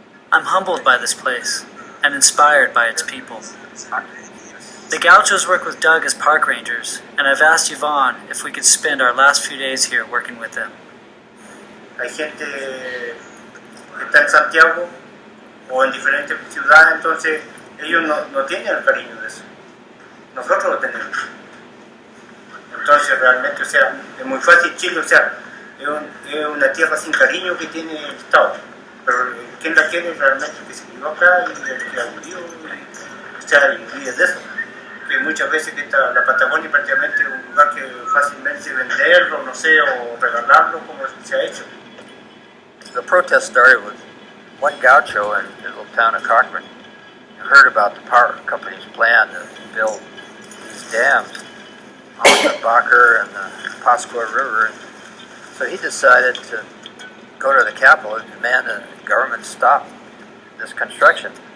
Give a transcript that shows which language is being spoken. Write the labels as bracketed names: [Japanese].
[English] I'm humbled by this place and inspired by its people. The Gauchos work with Doug as park rangers, and I've asked Yvonne if we could spend our last few days here working with them. [Spanish] Hay gente que está en Santiago o en diferentes ciudades, entonces ellos no tienen el cariño de eso. Nosotros lo tenemos. Entonces realmente, o sea, es muy fácil Chile, o sea, es una tierra sin cariño que tiene el Estado. Pero quien la quiere realmente que se crió acá y el que acudió, o sea, y vive de eso. Que muchas veces que la Patagonia prácticamente es un lugar que fácilmente venderlo, no sé, o regalarlo como se ha hecho. [English] The protest started with one gaucho in the little town of Cochrane. He heard about the power company's plan to build these dams on the Bacher and the Pascua River. So he decided to go to the Capitol and demand that the government stop this construction.